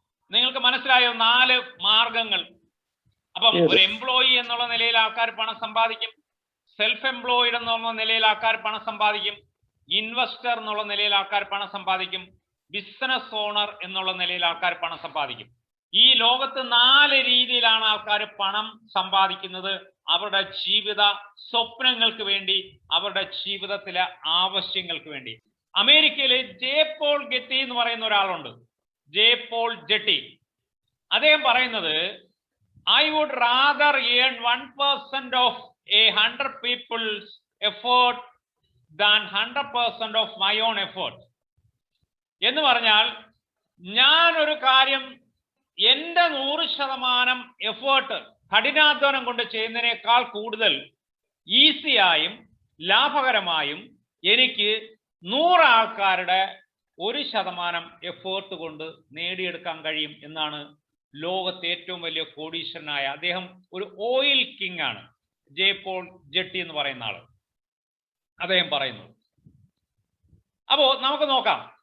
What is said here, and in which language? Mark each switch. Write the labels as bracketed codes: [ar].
[ml] നിങ്ങൾക്ക് മനസ്സിലായോ 4 മാർഗങ്ങൾ? അപ്പം ഒരു എംപ്ലോയി എന്നുള്ള നിലയിൽ ആൾക്കാർ പണം സമ്പാദിക്കും, സെൽഫ് എംപ്ലോയിഡ് എന്നുള്ള നിലയിൽ ആൾക്കാർ പണം സമ്പാദിക്കും, ഇൻവെസ്റ്റർ എന്നുള്ള നിലയിൽ ആൾക്കാർ പണം സമ്പാദിക്കും, ബിസിനസ് ഓണർ എന്നുള്ള നിലയിൽ ആൾക്കാർ പണം സമ്പാദിക്കും. ഈ ലോകത്ത് 4 രീതിയിലാണ് ആൾക്കാർ പണം സമ്പാദിക്കുന്നത്, അവരുടെ ജീവിത സ്വപ്നങ്ങൾക്ക് വേണ്ടി, അവരുടെ ജീവിതത്തിലെ ആവശ്യങ്ങൾക്ക് വേണ്ടി. അമേരിക്കയിലെ ജെ പോൾ ഗെറ്റി എന്ന് പറയുന്ന ഒരാളുണ്ട്, ജെ പോൾ ജെട്ടി. അദ്ദേഹം പറയുന്നത്, [en] I would rather earn 1% of a 100 people's effort than 100% of my own effort. [ml] എന്ന് പറഞ്ഞാൽ, ഞാൻ ഒരു കാര്യം എൻ്റെ 100% എഫേർട്ട്, കഠിനാധ്വാനം കൊണ്ട് ചെയ്യുന്നതിനേക്കാൾ കൂടുതൽ ഈസിയായും ലാഭകരമായും എനിക്ക് 100 ആൾക്കാരുടെ 1% എഫേർട്ട് കൊണ്ട് നേടിയെടുക്കാൻ കഴിയും എന്നാണ് ലോകത്തെ ഏറ്റവും വലിയ കോടീശ്വരനായ, അദ്ദേഹം ഒരു ഓയിൽ കിങ് ആണ്, ജെ പോൾ ജെട്ടി എന്ന് പറയുന്ന ആള്, അദ്ദേഹം പറയുന്നു. അപ്പോ നമുക്ക് നോക്കാം.